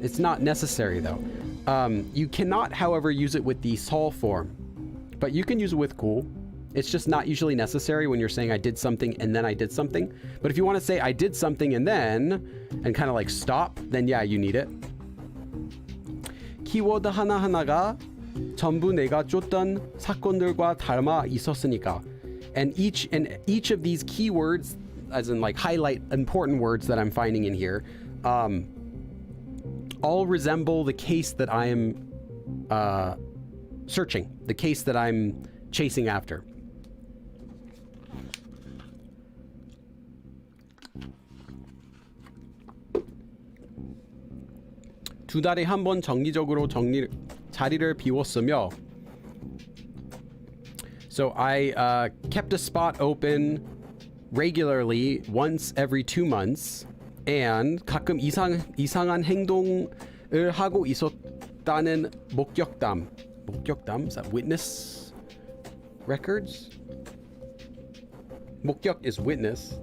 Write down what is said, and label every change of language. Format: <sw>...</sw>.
<en>It's not necessary though. You cannot, however, use it with the sol form, but you can use it with 고. It's just not usually necessary when you're saying I did something and then I did something. But if you want to say I did something and then, and kind of like stop, then yeah, you need it.</en> <ko>키워드 하나하나가 전부 내가 쫓던 사건들과 닮아 있었으니까.</ko> <en>And each of these keywords, as in like highlight important words that I'm finding in here, all resemble the case that I am searching, the case that I'm chasing after.</en> <ko>두 달에 한 번 정기적으로 자리를 비웠으며.</ko> <en>So I kept a spot open regularly once every 2 months, and</en> <ko>가끔 이상한 행동을 하고 있었다는 목격담. 목격담?</ko> <en>Is that witness records? 목격 is witness.</en>